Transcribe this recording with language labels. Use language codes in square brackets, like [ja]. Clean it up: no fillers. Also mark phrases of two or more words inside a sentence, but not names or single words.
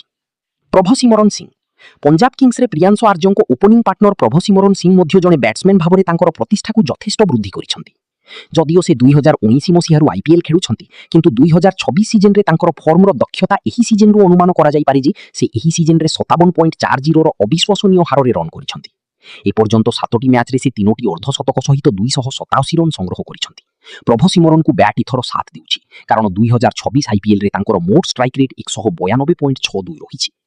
[or] ପ୍ରଭସିମରନ ସିଂ ପଞ୍ଜାବ କିଙ୍ଗସ୍ରେ ପ୍ରିयांଶ ଆର୍ଯ୍ୟଙ୍କ ଓପନିଂ ପାର୍ଟନର ପ୍ରଭସିମରନ ସିଂ ମଧ୍ୟ ଜଣେ ବ୍ୟାଟ୍ସମ୍ୟାନ୍ ଭାବରେ ତାଙ୍କର ପ୍ରତିଷ୍ଠାକୁ ଯଥେଷ୍ଟ ବୃଦ୍ଧି କରିଛନ୍ତି। ଯଦିଓ ସେ 2019 ମସିହାରୁ ଆଇପିଏଲ୍ ଖେଳୁଛନ୍ତି, କିନ୍ତୁ 2026 ସିଜନରେ ତାଙ୍କର ଫର୍ମର ଦକ୍ଷତା ଏହି ସିଜନରୁ ଅନୁମାନ କରାଯାଇପାରେ ଯେ ସେ ଏହି ସିଜନରେ 57.40ର ଅବିଶ୍ୱସନୀୟ ହାରରେ ରନ୍ କରିଛନ୍ତି। ଏପର୍ଯ୍ୟନ୍ତ 7ଟି ମ୍ୟାଚରେ ସେ 3ଟି ଅର୍ଦ୍ଧଶତକ ସହିତ 287 ରନ ସଂଗ୍ରହ କରେଛେନ। ପ୍ରଭସିମରନକୁ ବ୍ୟାଟ ଇଥର ସାଥ ଦେଉଛି, କାରଣ 2026 ଆଇପିଏଲ ରେ ତାଙ୍କର ମୋଟ ଷ୍ଟ୍ରାଇକ ରେଟ 192.62 ରହିଛି।